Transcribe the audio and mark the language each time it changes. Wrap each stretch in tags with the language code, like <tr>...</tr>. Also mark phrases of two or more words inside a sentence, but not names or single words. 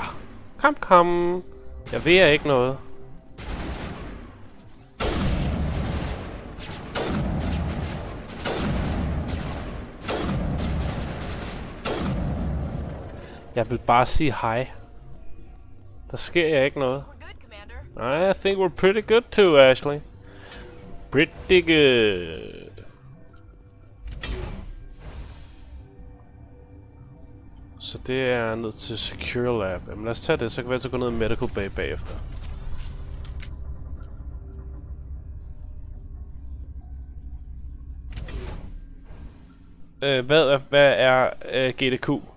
<da>Kom. Jeg ved ikke noget. Jeg vil bare sige hej. Der sker ikke noget.</da> <en>I think we're pretty good too, Ashley. Pretty good.</en> <da>Så det er ned til Secure Lab. Jamen lad os tage det, så kan vi altså gå ned i Medical Bay bagefter. Hvad er GDQ?</da>